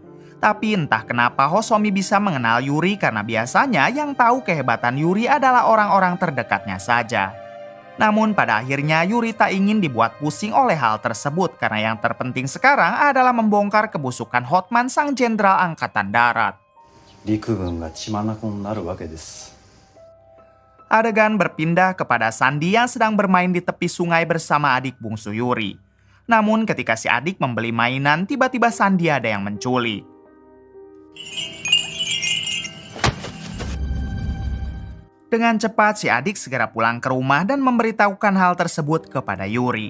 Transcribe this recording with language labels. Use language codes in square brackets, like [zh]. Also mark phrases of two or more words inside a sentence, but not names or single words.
[id] Tapi entah kenapa Hosomi bisa mengenal Yuri karena biasanya yang tahu kehebatan Yuri adalah orang-orang terdekatnya saja. Namun pada akhirnya Yuri tak ingin dibuat pusing oleh hal tersebut karena yang terpenting sekarang adalah membongkar kebusukan Hotman sang jenderal angkatan darat. [ja] 陸軍が血眼になるわけです。 [id] Adegan berpindah kepada Sandy yang sedang bermain di tepi sungai bersama adik bungsu Yuri. Namun ketika si adik membeli mainan, tiba-tiba Sandy ada yang menculik. Dengan cepat si adik segera pulang ke rumah dan memberitahukan hal tersebut kepada Yuri.